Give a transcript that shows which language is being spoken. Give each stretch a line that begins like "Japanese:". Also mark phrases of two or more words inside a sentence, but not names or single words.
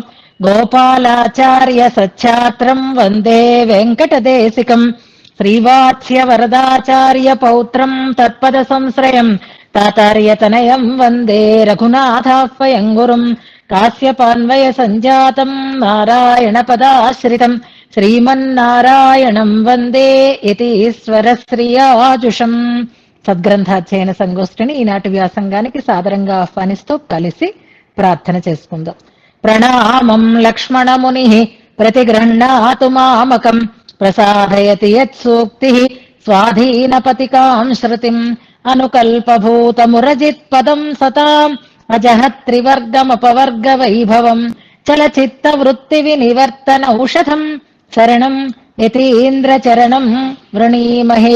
Sanskrit: गोपालाचार्य सच्छात्रम् वन्दे वेङ्कटदेशिकम् श्रीवात्स्यवरदाचार्य पौत्रम् तत्पदसंश्रयम् तातार्यतनयम् वन्दे रघुनाथाह्वयम् गुरुम् काश्यपान्वयसञ्जातम् नारायणपदाश्रितम् శ్రీమన్నారాయణం వందే యతీశ్వరశ్రియాజుషం.
Telugu: సద్గ్రంథాధ్యయన సంగోష్ఠిని ఈనాటి వ్యాసంగానికి సాదరంగా ఆహ్వానిస్తూ కలిసి ప్రార్థన చేసుకుందాం.
Sanskrit: ప్రణామం లక్ష్మణముని ప్రతిగృహ్ణాతు మామకం ప్రసాదయతి యత్సూక్తి స్వాధీనపతికాం శృతిం అనుకల్పభూతమురజిత్పదం సతాం అజహత్రివర్గమపవర్గ వైభవం చలచిత్త వృత్తి వినివర్తన ఔషధం శరణం యతీంద్రచరణం వృణీమహే.